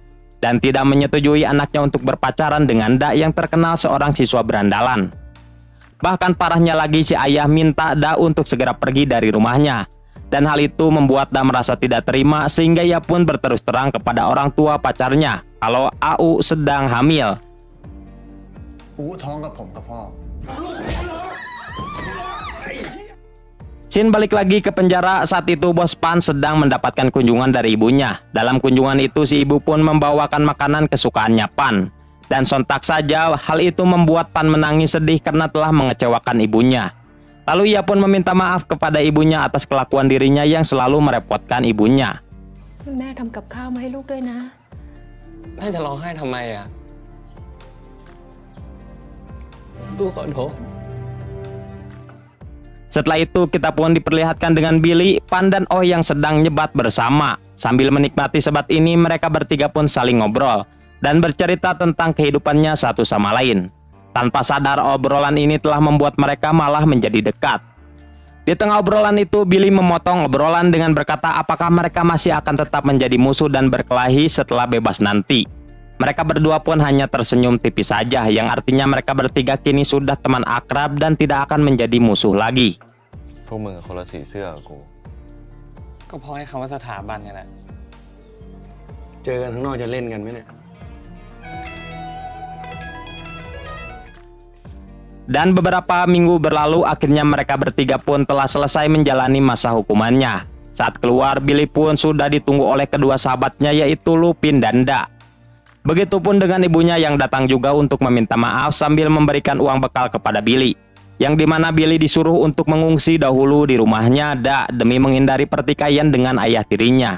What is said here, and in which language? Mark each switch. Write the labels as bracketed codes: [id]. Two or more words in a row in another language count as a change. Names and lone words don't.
[id] Dan tidak menyetujui anaknya untuk berpacaran dengan Da yang terkenal seorang siswa berandalan. Bahkan parahnya lagi si ayah minta Da untuk segera pergi dari rumahnya. Dan hal itu membuat Da merasa tidak terima sehingga ia pun berterus terang kepada orang tua pacarnya kalau AU sedang hamil. [th] อู้ท้องกับผมกับพ่อ [id] Shin balik lagi ke penjara. Saat itu bos Pan sedang mendapatkan kunjungan dari ibunya. Dalam kunjungan itu si ibu pun membawakan makanan kesukaannya Pan. Dan sontak saja hal itu membuat Pan menangis sedih karena telah mengecewakan ibunya. Lalu ia pun meminta maaf kepada ibunya atas kelakuan dirinya yang selalu merepotkan ibunya. [th] แม่ทำกับข้าวมาให้ลูกด้วยนะ แม่จะร้องไห้ทำไมอ่ะ ลูกขอโทษ [id] Setelah itu kita pun diperlihatkan dengan Billy, Pan, dan Oh yang sedang nyebat bersama. Sambil menikmati sebat ini mereka bertiga pun saling ngobrol dan bercerita tentang kehidupannya satu sama lain. Tanpa sadar obrolan ini telah membuat mereka malah menjadi dekat. Di tengah obrolan itu Billy memotong obrolan dengan berkata apakah mereka masih akan tetap menjadi musuh dan berkelahi setelah bebas nanti. Mereka berdua pun hanya tersenyum tipis saja, yang artinya mereka bertiga kini sudah teman akrab dan tidak akan menjadi musuh lagi. [th] พวกมึงคนละสีเสื้อกับกู ก็เพราะให้คำว่าสถาบันเนี่ยแหละ เจอกันข้างนอกจะเล่นกันไหมเนี่ย [id] Dan beberapa minggu berlalu, akhirnya mereka bertiga pun telah selesai menjalani masa hukumannya. Saat keluar, Billy pun sudah ditunggu oleh kedua sahabatnya, yaitu Lupin dan Da. Begitupun dengan ibunya yang datang juga untuk meminta maaf sambil memberikan uang bekal kepada Billy, yang dimana Billy disuruh untuk mengungsi dahulu di rumahnya Da demi menghindari pertikaian dengan ayah tirinya.